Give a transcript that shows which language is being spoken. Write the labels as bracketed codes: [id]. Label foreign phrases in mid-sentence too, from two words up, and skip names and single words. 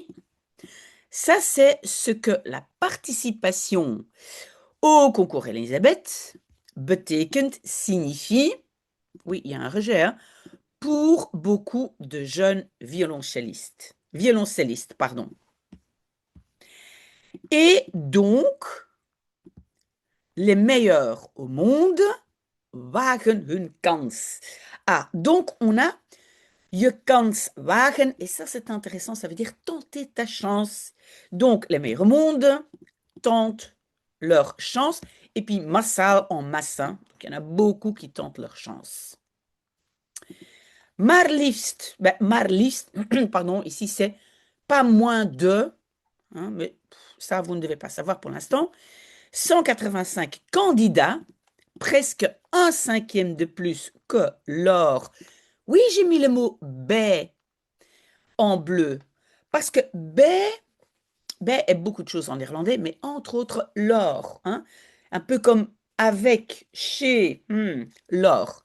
[fr] Ça, c'est ce que la participation au concours Elisabeth betekent, signifie, oui, il y a un rejet, hein, pour beaucoup de jeunes violoncellistes, pardon. Et donc, les meilleurs au monde [nl] wagen hun kans. [fr] Ah, donc on a [nl] je kans wagen, [fr] et ça c'est intéressant, ça veut dire tenter ta chance. Donc les meilleurs au monde tentent leur chance, et puis [nl] massaal en massin, [fr] donc il y en a beaucoup qui tentent leur chance. [nl] Maar liefst, [fr] pardon, ici c'est pas moins de, hein, mais ça vous ne devez pas savoir pour l'instant, 185 candidats, presque un cinquième de plus que lors. Oui, j'ai mis le mot baie en bleu parce que baie est beaucoup de choses en néerlandais, mais entre autres l'or, hein, un peu comme avec, chez, l'or.